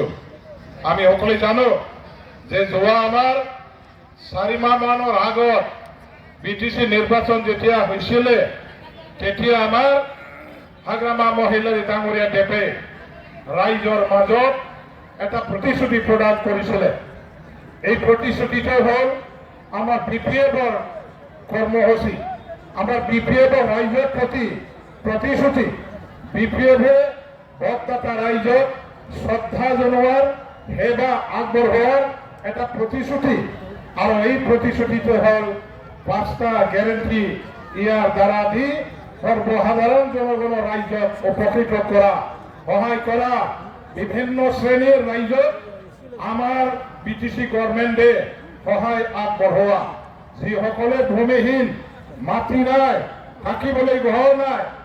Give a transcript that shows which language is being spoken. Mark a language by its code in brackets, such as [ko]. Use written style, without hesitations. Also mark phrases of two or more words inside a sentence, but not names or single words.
[as] আমি সকলোৱে জানো যে যোৱা আমাৰ 4 মাহমানৰ আগত বিটিসি নিৰ্বাচন যেতিয়া হৈছিল তেতিয়া আমাৰ হাগ্ৰামা মহিলাৰী ডাঙৰীয়া দেৱে ৰাইজৰ মাজত এটা প্ৰতিশ্ৰুতি প্ৰদান কৰিছিল। এই প্ৰতিশ্ৰুতিটো হ'ল আমাৰ বিপিএফৰ কৰ্মসূচী আমার বিপিএফ রাইজের প্রতি প্রতিশ্রুতি বিপিএফে ভোটদাতা রাইজক শ্রদ্ধা জনোৱাৰ সেবা আগবঢ়োৱাৰ এটা প্ৰতিশ্ৰুতি আৰু এই প্ৰতিশ্ৰুতিটো হ'ল 5টা গ্যারেন্টি ইয়াৰ দ্বাৰা দি সৰ্বসাধাৰণ জনগণৰ ৰাইজক উপকৃত কৰা সহায় কৰা বিভিন্ন শ্ৰেণীৰ ৰাইজক আমাৰ বিটিসি গভৰ্নমেণ্টে সহায় আগবঢ়োৱা যিসকলে ভূমিহীন মাটি নাই থাকিবলৈ ঘৰ নাই